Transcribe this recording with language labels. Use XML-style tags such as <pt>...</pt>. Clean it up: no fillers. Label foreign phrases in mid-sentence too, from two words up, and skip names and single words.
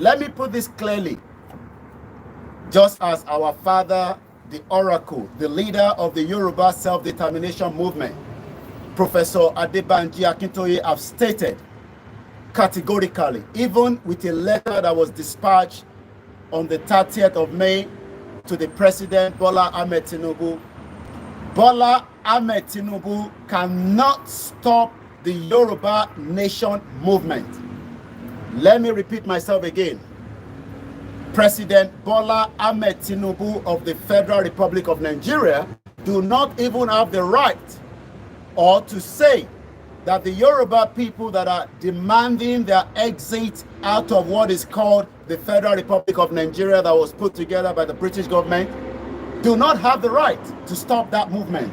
<en>Let me put this clearly. Just as our father, the oracle, the leader of the Yoruba self-determination movement, Professor Adebanji Akintoye, have stated categorically, even with a letter that was dispatched on the 30th of May to the President Bola Ahmed Tinubu, Bola Ahmed Tinubu cannot stop the Yoruba nation movement. Let me repeat myself again. President Bola Ahmed Tinubu of the Federal Republic of Nigeria do not even have the right or to say that the Yoruba people that are demanding their exit out of what is called the Federal Republic of Nigeria that was put together by the British government do not have the right to stop that movement.</en>